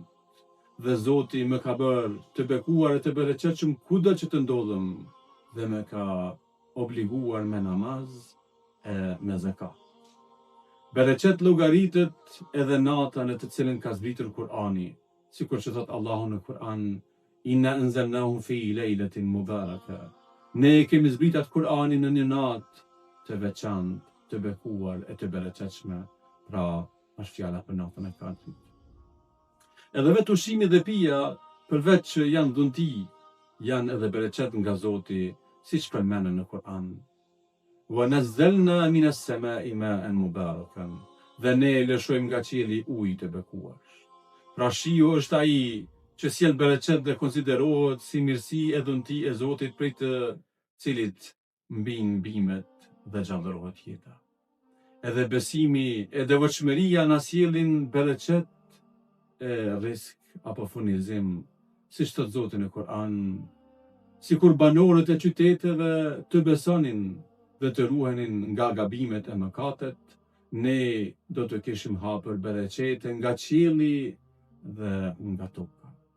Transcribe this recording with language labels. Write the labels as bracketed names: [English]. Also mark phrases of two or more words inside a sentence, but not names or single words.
[Albanian] Dhe Zoti më ka bërë të bekuar e të bereqetshëm kudo që të ndodhem, dhe më ka obliguar me namaz e me zakat. Bereqet llogaritet edhe nata në të cilën ka zbritur Kur'ani, sikur që thot Allahu në Kur'an: [Arabic] "إنا أنزلناه في ليلة مباركة." [Albanian] Ne kemi zbritur Kur'anin në një natë të veçantë, të bekuar e të bereqetshme, pra është fjala për natën e Kadrit. Edhe vetë ushqimi dhe pija, përveç që janë dhunti, janë edhe bereqet nga Zoti, siç përmenden në Kur'an: [Arabic] "ونزلنا من السماء ماء مباركا." [Albanian] Dhe ne lëshojmë nga qielli ujë të bekuar. Pra shiu është ai që sjell bereqet dhe konsiderohet si mirësi e dhunti e Zotit, prej të cilit mbijnë bimet dhe gjallërohet jeta. Edhe besimi e devotshmëria na sjellin bereqet e risk apo furnizim, siç thot Zoti në Kur'an: sikur banorët e qyteteve të besonin dhe të ruhenin nga gabimet e mëkatet, ne do të kishim hapur bereqete nga qielli dhe nga toka.